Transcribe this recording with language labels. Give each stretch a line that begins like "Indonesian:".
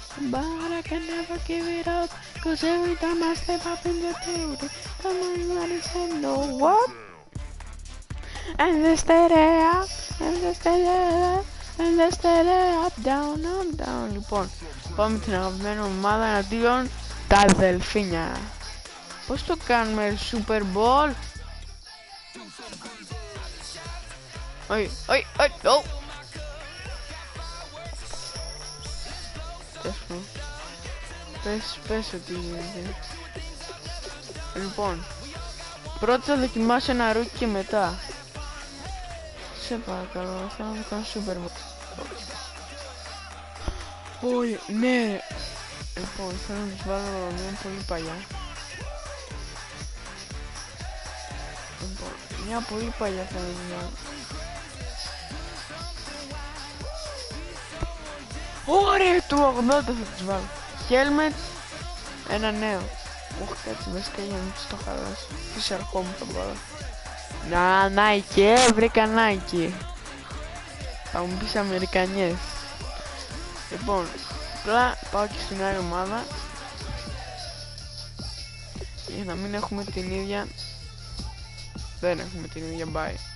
English: But I can never give it up, cause every time I step up in the field, somebody said no, what? And they stay there, and they stay there, and they stay there, up, down, up, down.
Greek: Λοιπόν, πάμε την αγαπημένη ομάδα εναντίον τα αδελφίνια. Πώς το κάνουμε Super Bowl? Όχι, όχι, όχι, πες ότι γίνεται. Λοιπόν, πρώτα θα δοκιμάσω ένα ρούκι και μετά. Σε παρακαλώ, θέλω να το κάνω Super Bowl. Όχι, ναι. Λοιπόν, θέλω να τους βάλω μια πολύ παλιά. Λοιπόν, μια πολύ παλιά θέλω να τους βάλω. Ωραία, του 80 θα τους βάλω. Helmet, ένα νέο. Όχι, κάτσε βασικά για να μην τους το χαλάσω. Πίσω αρχόμου θα βάλω. Να, Nike, βρήκα Nike. Θα μου πεις Αμερικανιές. Λοιπόν, απλά πάω και στην άλλη ομάδα για να μην έχουμε την ίδια. Δεν έχουμε την ίδια buy.